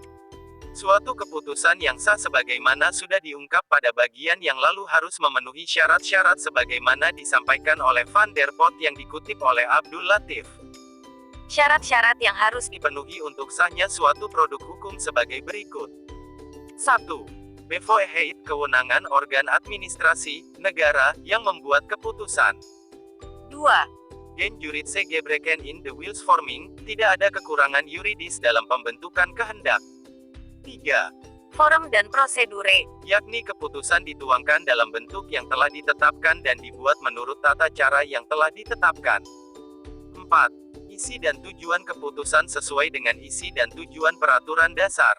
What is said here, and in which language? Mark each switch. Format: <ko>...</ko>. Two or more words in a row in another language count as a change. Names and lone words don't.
<id>Suatu keputusan yang sah sebagaimana sudah diungkap pada bagian yang lalu harus memenuhi syarat-syarat sebagaimana disampaikan oleh Van der Pot yang dikutip oleh Abdul Latif. Syarat-syarat yang harus dipenuhi untuk sahnya suatu produk hukum sebagai berikut. 1. Bevoegd, kewenangan organ administrasi negara yang membuat keputusan. 2.</id> <nl>Geen juridische gebreken in the wilsvorming,</nl> <id>tidak ada kekurangan yuridis dalam pembentukan kehendak. 3. Forum dan prosedure, yakni keputusan dituangkan dalam bentuk yang telah ditetapkan dan dibuat menurut tata cara yang telah ditetapkan. 4. Isi dan tujuan keputusan sesuai dengan isi dan tujuan peraturan dasar.</id>